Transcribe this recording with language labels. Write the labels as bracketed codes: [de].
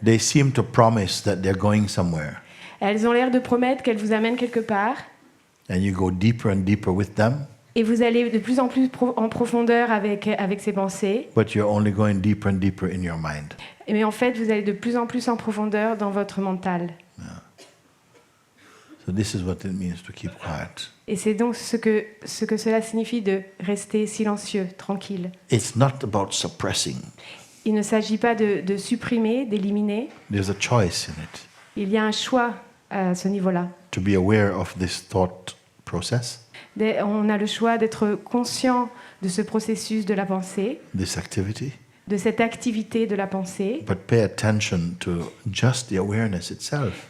[en] They seem to promise that they're going somewhere. [fr] Elles ont l'air de promettre qu'elles vous amènent quelque part, [en] And you go deeper and deeper with them, [fr] et vous allez de plus en plus en profondeur avec ces pensées. [en] but you're only going deeper and deeper in your mind. [fr] Mais en fait, vous allez de plus en plus en profondeur dans votre mental. [en] So this is what it means to keep quiet. [fr] Et c'est donc ce que cela signifie de rester silencieux, tranquille. [en] It's not about suppressing. [fr] Il ne s'agit pas de supprimer, d'éliminer. [en] There's a choice in it. [fr] Il y a un choix à ce niveau-là. [en] To be aware of this thought process, [fr] On a le choix d'être conscient de ce processus de la pensée, [en] this activity, [fr] de cette activité de la pensée, [en] but pay attention to just the awareness itself.